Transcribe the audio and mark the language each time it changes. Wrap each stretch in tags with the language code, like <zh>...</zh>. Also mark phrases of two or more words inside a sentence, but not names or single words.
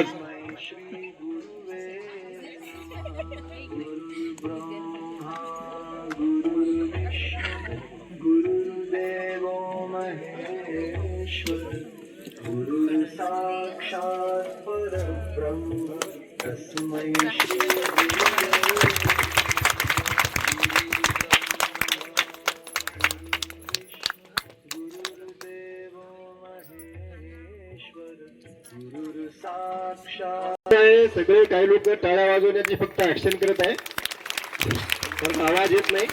<sa>श्री गुरुवे गुरुर्ब्रह्मा गुरुर्विष्णु गुरुर्देवो महेश्वर गुरुर्साक्षात् परब्रह्म तस्मै श्री गुरुवे</sa> <mr>सगळे काही लोक टाळ्या वाजवण्याची फक्त ऍक्शन करत आहे, कारण आवाज येत नाही.</mr>